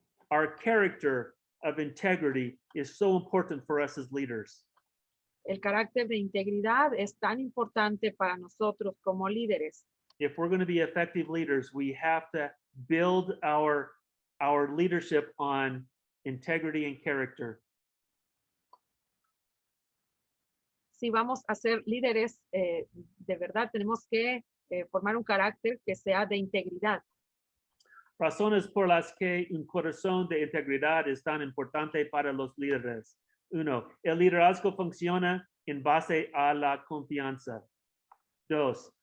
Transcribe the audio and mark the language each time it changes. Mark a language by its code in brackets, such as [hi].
[en] Our character of integrity is so important for us as leaders. [es] El carácter de integridad es tan importante para nosotros como líderes. [en] If we're going to be effective leaders, we have to build our leadership on integrity and character. [es] Si vamos a ser líderes, de verdad tenemos que formar un carácter que sea de integridad. Razones por las que un corazón de integridad es tan importante para los líderes. 1. El liderazgo funciona en base a la confianza. 2.